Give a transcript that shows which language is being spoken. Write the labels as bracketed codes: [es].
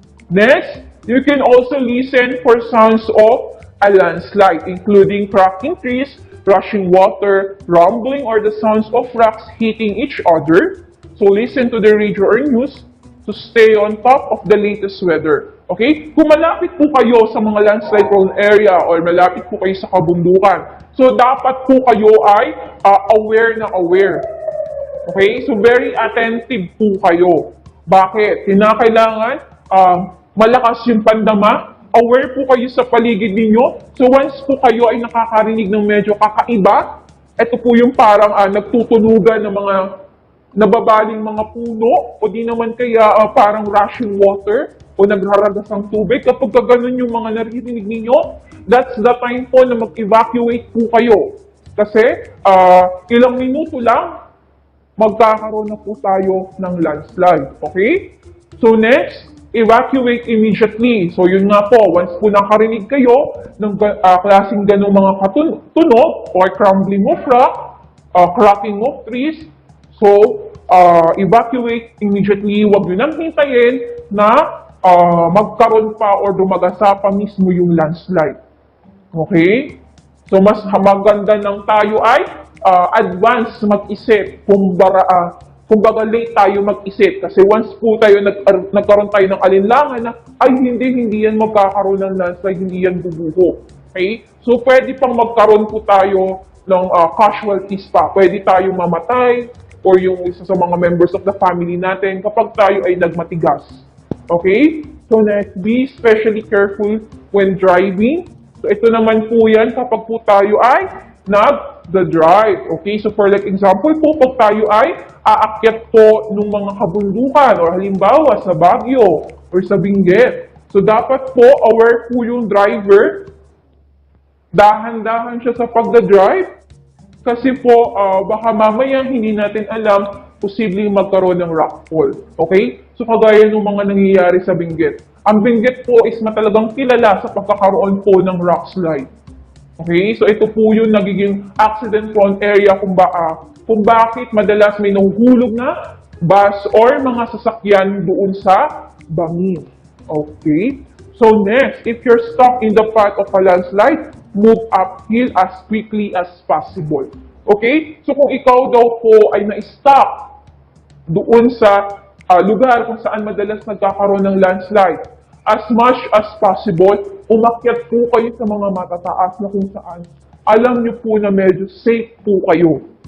[en] Next, you can also listen for sounds of a landslide, including cracking trees, rushing water, rumbling, or the sounds of rocks hitting each other. So listen to the radio or news to stay on top of the latest weather. Okay? [tl] Kung malapit po kayo sa mga landslide prone area or malapit po kayo sa kabundukan, so dapat po kayo ay aware na aware. Okay? So very attentive po kayo. Bakit? Kinakailangan malakas yung pandama, aware po kayo sa paligid ninyo. So once po kayo ay nakakarinig ng medyo kakaiba, ito po yung parang nagtutunugan ng mga nababaling mga puno o di naman kaya parang rushing water o nagraragas ng tubig. Kapag ganun yung mga naririnig ninyo, that's the time po na mag-evacuate po kayo. Kasi ilang minuto lang, magkakaroon na po tayo ng landslide. Okay? [en] So next, evacuate immediately. [tl] So yun nga po, once po nakarinig kayo ng klaseng ganong mga tunog [en] or crumbling of rock, cracking of trees, so evacuate immediately. [tl] Huwag nyo nang hintayin na magkaroon pa or dumagasa pa mismo yung landslide. Okay? So mas maganda ng tayo ay advance mag-isip kung baga late tayo mag-isip. Kasi once po tayo nagkaroon tayo ng alinlangan na, ay hindi yan magkakaroon ng landslide, hindi yan bubuho. Okay? So pwede pang magkaroon po tayo ng casualties pa. Pwede tayo mamatay or yung isa sa mga [en] members of the family [tl] natin kapag tayo ay nagmatigas. Okay? [en] So next, be especially careful when driving. [tl] So ito naman po yan kapag po tayo ay nag-drive. Okay? So for like example po, pag tayo ay aakyat po ng mga kabundukan or halimbawa sa Baguio or sa Benguet. So dapat po aware po yung driver. Dahan-dahan siya sa pagda-drive. Kasi po baka mamaya hindi natin alam posibleng magkaroon ng rockfall. Okay? So kagaya ng mga nangyayari sa Benguet. Ang Benguet po is matalagang kilala sa pagkakaroon po ng rockslide. Okay? So ito po yung nagiging accident-prone area kung bakit madalas may nahuhulog na bus or mga sasakyan doon sa bangin. Okay? [en] So next, if you're stuck in the path of a landslide, move uphill as quickly as possible. Okay? [tl] So kung ikaw daw po ay na-stuck doon sa lugar kung saan madalas nagkakaroon ng landslide, as much as possible, umakyat po kayo sa mga matataas na kung saan alam nyo po na medyo safe po kayo.